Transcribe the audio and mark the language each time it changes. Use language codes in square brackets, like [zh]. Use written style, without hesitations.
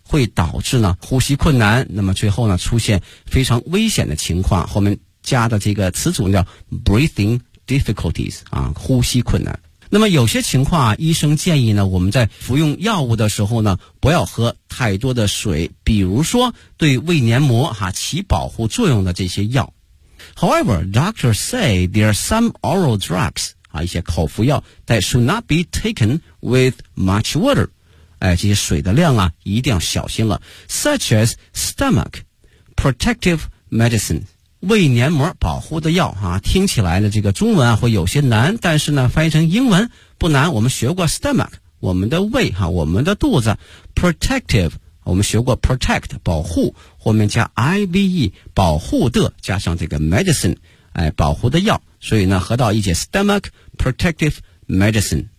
[zh] 会导致呢呼吸困难，那么最后呢出现非常危险的情况，后面加的这个词组叫 breathing difficulties 啊，呼吸困难。那么有些情况啊，医生建议呢我们在服用药物的时候呢不要喝太多的水，比如说对胃黏膜啊起保护作用的这些药。 [en] However, doctors say there are some oral drugs, [zh] 啊一些口服药 [en] that should not be taken with much water. [zh] 哎，这些水的量啊一定要小心了。 [en] Such as stomach protective medicine, [zh] 胃黏膜保护的药啊，听起来呢这个中文啊会有些难，但是呢翻译成英文不难，我们学过 stomach, 我们的胃啊，我们的肚子 ,protective,我们学过 protect 保护，后面加 IVE 保护的，加上这个 medicine 哎，保护的药，所以呢合到一起 [en] stomach protective medicine。